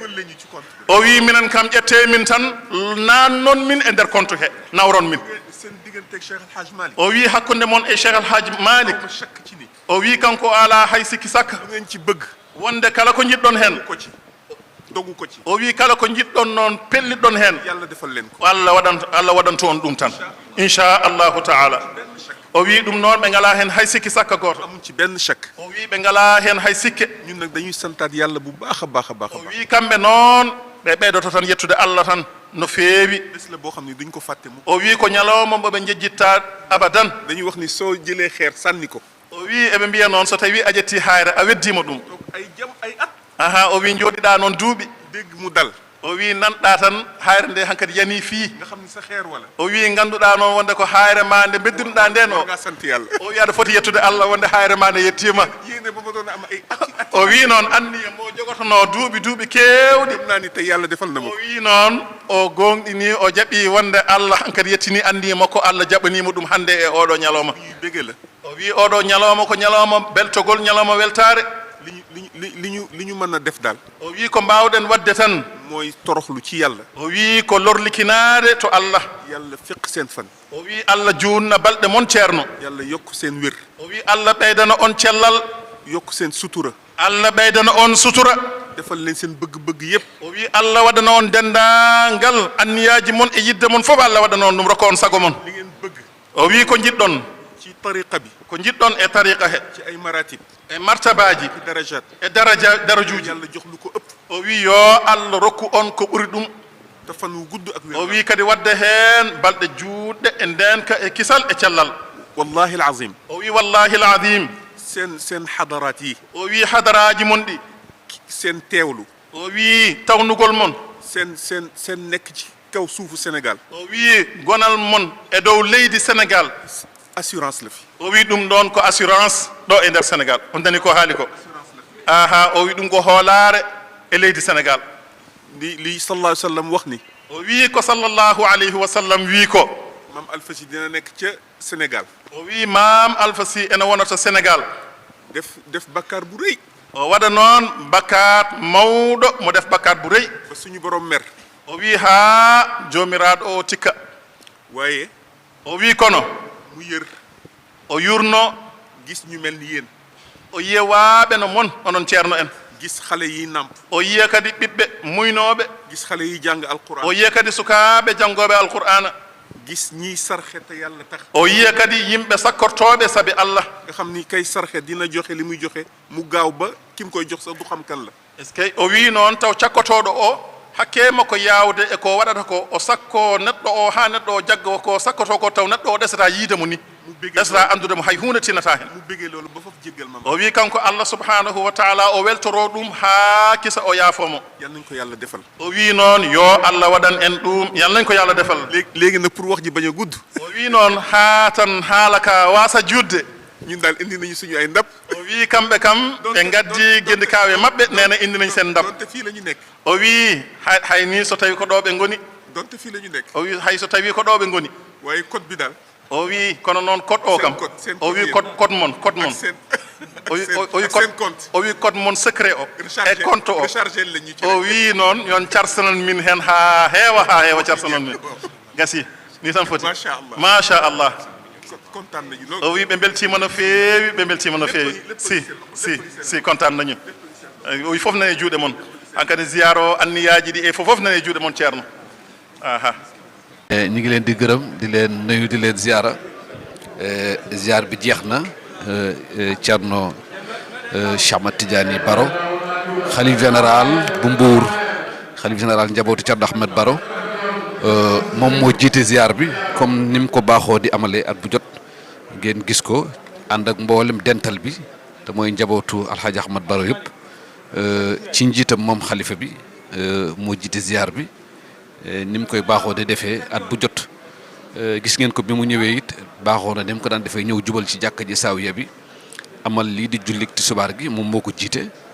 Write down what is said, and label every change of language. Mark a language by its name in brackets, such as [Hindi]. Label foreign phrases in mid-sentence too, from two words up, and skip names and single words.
[Wolof] dugal lañu ci compte [Fula] o wi minen kam ƴette min tan nannon min e nder compte he nawron min [Wolof] seen digganteeg Cheikh El Hadj Malick [Fula] o wi hakkude mon e Cheikh El Hadj Malick [Wolof] ma chakk ci ni [Fula] o wi kanko ala hay sikki sakka [Wolof] lu ngeen ci bëgg [Fula] wonde kala ko jiɗɗon hen [Wolof] ko ci dogu ko ci [Fula] o wi kala ko jiɗɗon noon pelliɗon hen [Wolof] yàlla defal leen ko [Fula] Allah waɗanto on ɗum tan [Arabic] إن شاء الله تعالى [Fula] o wi ɗum noon ɓe ngala hen hay sikki sakka goto [Wolof] amuñ ci benn chèque [Fula] o wi ɓe ngala hen hay sikke [Wolof] ñun nag dañuy santaat yàlla bu baax a baax a baax [Fula] o wi kamɓe noon ɓe ɓeydoto tan yettude Allah tan no feewi [Wolof] bés la boo xam ne duñ ko fàtte mu [Fula] o wi ko ñalawma mboɓe jejjitta abadan [Wolof] dañuy wax ni soo jëlee xeer sànni ko [Fula] o wi eɓe mbiya noon so tawi a ƴetti hayre a weddima ɗum [Wolof] donc ay at [Fula] aha o wi jooɗiɗa noon duuɓi [Wolof] dégg mu dal [Fula] o wi nanɗa tan hayre nde hankkadi yani fii [Wolof] nga xam ni sa xeer wala [Fula] o wi ganduɗa noon wonde ko hayre ma nde beddinuɗa nden o [Wolof] nga sant yàlla [Fula] o wi aɗa foti yettude Allah wonde hayre ma nde yettima [Wolof] yéene ba ma doon am ay ati [Fula] o wi noon anni mo jogotono duuɓi kewɗi [Wolof] dem naa ni tey yàlla defal na ma [Fula] o wi noon o gonɗini o jaɓi wonde Allah hankkadi yettini andi makko Allah jaɓanimo ɗum hande e oɗo ñalawma [Wolof] yu bége la [Fula] o wi oɗo ñalawma ko ñalawma beltogol ñalawma weltare [Wolof] li ñu mën a def daal [Fula] o wi ko mbawɗen wadde tan [Wolof] mooy toroxlu ci yàlla. [Fula] o wi ko lorlikinaade to Allah. [Wolof] yàlla feq seen fan. [Fula] o wi Allah juutna balɗe mon ceerno. [Wolof] yàlla yokk seen wér. [Fula] o wi Allah ɓeydana on cellal. [Wolof] yokk seen sutura. [Fula] Allah ɓeydana on sutura. [Wolof] defal leen seen bëgg-bëgg yépp. [Fula] o wi Allah waɗana on denndaangal anniyaaji mon e yidde mon fof Allah waɗana on ɗum rokka on sago mon. [Wolof] li ngeen bëgg. [Fula] o wi ko jiɗɗon. [Wolof] ci tariqa bi. [Fula] ko jiɗɗon e tariqa he. [Wolof] ci ay maratib. [Fula] e martabaji. [Wolof] ci darajat. [Fula] e darajuuji. [Wolof] yàlla jox lu ko ëpp. [Fula] o wi yo Allah rokku on ko ɓuri ɗum. [Wolof] te fan wu gudd ak wér. [Fula] o wi kadi wadde heen balɗe juutɗe e ndenka e kisal e cellal. [Arabic] والله العظيم. [Fula] o wi [Arabic] والله العظيم. [Wolof] seen xadaraat yi. [Fula] o wi hadaraaji mon ɗi. [Wolof] seen teewlu. [Fula] o wi tawnugol mon. [Wolof] seen nekk ci kaw suufu Sénégal. [Fula] o wi gonal mon e dow leydi Sénégal. [Wolof] assurance la fi. [Fula] o wi ɗum ɗon ko assurance ɗo e nder Sénégal on dani ko haali ko. aha o wi ɗum ko hoolaare e leydi Sénégal. [Wolof] li [Arabic] صلى الله عليه وسلم [Wolof] wax ni. [Fula] o wi ko [Arabic] صلى الله عليه وسلم [Fula] wi ko. [Wolof] maam Alpha Sy dina nekk ca Sénégal. [Fula] o wi maam Alpha Sy ene wonata Sénégal. [Wolof] def bakkaar bu rëy. [Fula] o waɗa noon bakkaat mawɗo mo def bakkaat bu rëy. [Wolof] ba suñu borom mer. [Fula] o wi haa joomiraaɗo o tikka. [Wolof] waaye. [Fula] o wi kono. [Wolof] mu yër. [Fula] o yurno. [Wolof] gis ñu mel ni yéen. [Fula] o yiya waaɓe no mon onon ceerno en. [Wolof] gis xale yi namp. [Fula] o yiya kadi ɓiɓɓe muynooɓe. [Wolof] gis xale yi jàng alquran. [Fula] o yiya kadi sukaaɓe janngooɓe alqur'ana. [Wolof] gis ñiy sarxe te yàlla tax. [Fula] o yiya kadi yimɓe sakkortooɓe sabi Allah. [Wolof] nga xam ni kay sarxe dina joxe li muy joxe mu gaaw ba kim koy jox sax du xam kan la. [Fula] est ce que o wi noon taw cakkotooɗo o hakke makko yaawde e ko waɗata ko o sakko neɗɗo o haa neɗɗo o jagga ko sakkoto ko taw neɗɗo o ɗesata yiide mo ni. ɗesata anndude mo hay hunde tinnata hen. [Wolof] mu bégee loolu ba foofu jéggal ma. [Fula] o wi kanko Allah [Arabic] سبحانه وتعالى [Fula] o weltoro ɗum haa kisa o yaafomo. [Wolof] yal nañ ko yàlla defal. [Fula] o wi noon yo Allah waɗan en ɗum [Wolof] yal nañ ko yàlla defal. léegi nag pour wax ji bañ a gudd. [Fula] o wi noon haa tan haala ka waasa judde. [Wolof] ñun daal indi nañu suñu ay ndab. [Fula] o wi kamɓe kam ɓe gaddi gendi kaawe maɓɓe nee na [Wolof] indi nañ seen ndab. donte fii la ñu nekk. [Fula] o wi hay ni so tawi ko ɗo ɓe ngoni. [Wolof] donte fii la ñu nekk. [Fula] o wi hay so tawi ko ɗo ɓe ngoni. [Wolof] waaye code bi daal. [Fula] o wi kono noon code o kam o wi code mon o wi code mon secret o e compte o o wi noon yon carsanan min hen ha heewa carsanan min gasi ni tan foti machallah [Wolof] kontaan nañu lool [Fula] o wi ɓe beltima no feewi si [Wolof] kontaan nañu [Fula] o wi fof nane juuɗe mon hankkadi ziyare o anniyaji ɗi e fof nane juuɗe mon ceerno aha [Wolof] ñi ngi leen di gërëm di leen nuyu di leen ziara ziar bi jeex na Thierno Cheikh Ahmed Tidiane Baro xalif général bu Mbour xalif général njabootu Thierno Ahmed Baro moom moo jiite ziar bi comme ni mu ko baaxoo di amalee at bu jot ngeen gis ko ànd ak mboolem dental bi te mooy njabootu Alxaaji Ahmed Baro yëpp ci njiitam moom xalifa bi moo jiite ziar bi ni mu koy baaxoo de defee at bu jot gis ngeen ko bi mu ñëwee it baaxoo na ni mu ko daan defee ñëw jubal ci jàkka ji saawiya bi amal lii di jullik tisbaar gi moom moo ko jiite